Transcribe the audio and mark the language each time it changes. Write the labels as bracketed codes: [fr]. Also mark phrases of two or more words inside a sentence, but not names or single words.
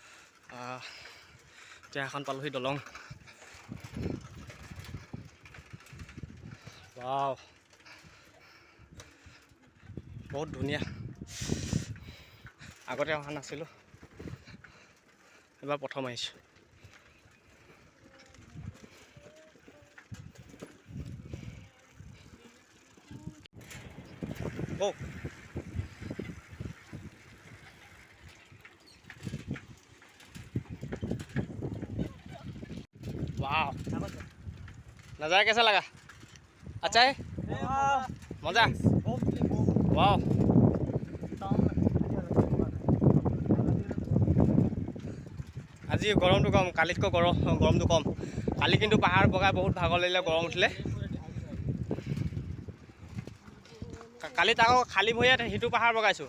[as] এতিয়া এখন পালোহি দলং। ৱাও, বহুত ধুনীয়া। আগতে অহা নাছিলোঁ, এবাৰ প্ৰথম আহিছোঁ। ৱাও, [hi] नज़ारा कैसा लगा? अच्छा है, मज़ा। वाह, [as] আজি গৰমটো কম, কালিতকৈ গৰমটো কম। কালি কিন্তু পাহাৰ বগাই বহুত ভাগৰ লাগিলে, গৰম উঠিলে। কালি তাকো খালী ভৰিয়ে সিটো পাহাৰ বগাইছোঁ।